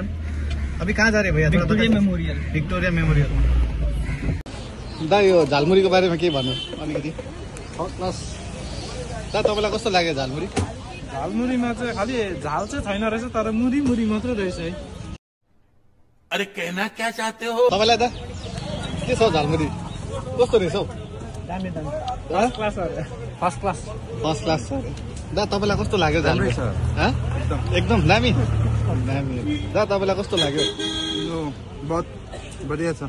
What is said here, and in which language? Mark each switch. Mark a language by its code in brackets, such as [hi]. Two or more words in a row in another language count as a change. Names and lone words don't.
[hi] अभी कहाँ जा रहे भैया? विक्टोरिया मेमोरियल। विक्टोरिया मेमोरियल। [ne] दा यो झालमुरीको बारेमा के भन्नु अलिकति? [en] first class. [ne] दा तपाईँलाई कस्तो लाग्यो झालमुरी? झालमुरीमा चाहिँ खालि झाल चाहिँ छैन रहेछ, तर मुरी मुरी मात्रै रहेछ है। [hi] अरे कहना क्या चाहते हो? [ne] तपाईँलाई दा के छ झालमुरी? कस्तो रहेछ हौ? दामी दामी। [en] first class [ne] छ। [en] first class [ne] छ। दा तपाईँलाई कस्तो लाग्यो झालमुरी? एकदम दामी दामी। दा तपाईँलाई कस्तो लाग्यो? [hi] बहुत बढिया [ne] छ।